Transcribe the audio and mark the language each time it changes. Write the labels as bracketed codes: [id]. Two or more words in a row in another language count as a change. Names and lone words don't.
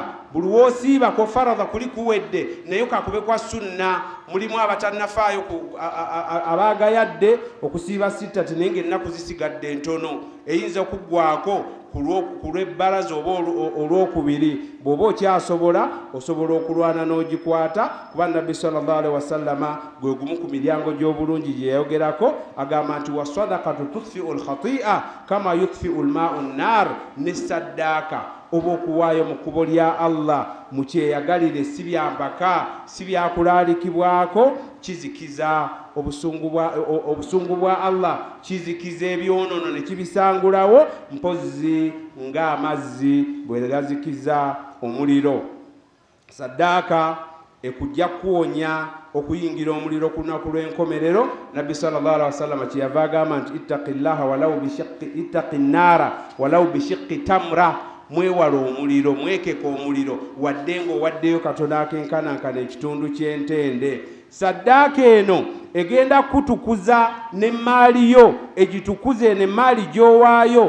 [lg] Buli w'osiiba ko faradha kuli kuwedde, naye kakube kwa sunna. Mulimu abatannafaayo abaagayadde okusiiba sittati naye ng'ennaku zisigadde ntono, eyinza okuggwako ku lw'ebbalaza oba olwokubiri. Bw'oba okyasobola osobola okulwana n'ogikwata, kuba Nabbi [ar] صلى الله عليه وسلم [lg] gwe gumu ku miryango gy'obulungi gye yayogerako, agamba nti [ar] والصدقة تطفئ الخطيئة كما يطفئ الماء النار. [lg] Ne saddaaka oba okuwaayo mu kkubo lya Allah mu kyeyagalire, si byampaka si byakulaalikibwako, kizikiza obusungu bwa Allah, kizikiza ebyonono ne kibisangulawo, mpozzi ng'amazzi bwe gazikiza omuliro. Saddaaka ekujja kuwonya okuyingira omuliro ku lunaku lw'enkomerero. Nabbi [ar] صلى الله عليه وسلم [lg] kyeyava agamba nti [ar] اتق الله اتق النار ولو بشق تمرة, [lg] mwewala omuliro, mwekeka omuliro wadde ng'owaddeyo Katonda akenkanankana ekitundu ky'entende. saddaaka eno egenda kutukuza ne maali yo egitukuze ne maali gyowaayo.